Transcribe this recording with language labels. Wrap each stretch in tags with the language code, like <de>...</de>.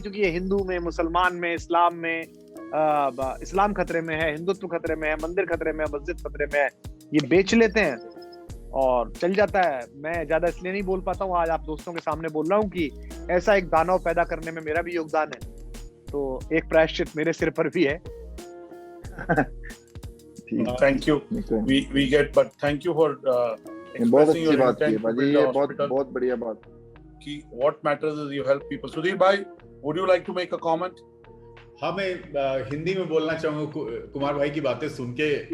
<hi>क्योंकि ये हिंदू में, मुसलमान में, इस्लाम में, इस्लाम खतरे में है, हिंदुत्व खतरे में है, मंदिर खतरे में है, मस्जिद खतरे में है, ये बेच लेते हैं और चल जाता है। मैं ज्यादा इसलिए नहीं बोल पाता हूँ, आज आप दोस्तों के सामने बोल रहा हूँ कि ऐसा एक दानव पैदा करने में मेरा भी योगदान है, तो एक प्रायश्चित मेरे सिर पर भी है।</hi> <en>thank you, we get, but thank you for</en> <hi>बहुत अच्छी बात की भाई, ये बहुत बढ़िया बात</hi> <en>कि what matters is you help people. Sudhir भाई, would you like to make a comment?</en> <hi>हाँ, मैं हिंदी में बोलना चाहूँगा कुमार भाई की बातें सुन के।</hi>